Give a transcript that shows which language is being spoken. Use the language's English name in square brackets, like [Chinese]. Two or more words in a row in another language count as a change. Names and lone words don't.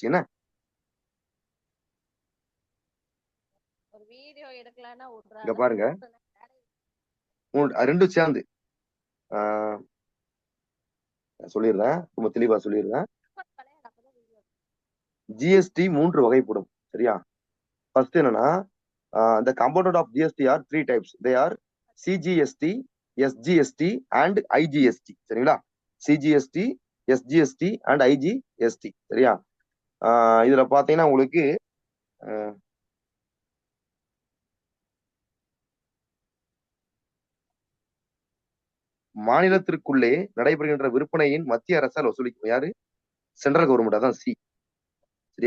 [Tamil] என்ன இங்க பாருங்க ரெண்டும் சேர்ந்து சொல்லிடுறேன். ரொம்ப தெளிவா சொல்லிடுறேன். ஜிஎஸ்டி 3 வகைப்படும். சரியா? [English] ஃபர்ஸ்ட் என்னன்னா the component of GST are 3 types. They are CGST, SGST and IGST. சரிங்களா? CGST, SGST and IGST. [Tamil] சரியா? இதுல பாத்தீங்கன்னா உங்களுக்கு மாநிலத்திற்குள்ளே நடைபெறுகின்ற விற்பனையின் மத்திய அரசால் வசூலிக்கும். யாரு? [English] central government. [Tamil] அதான் சி. சரியா?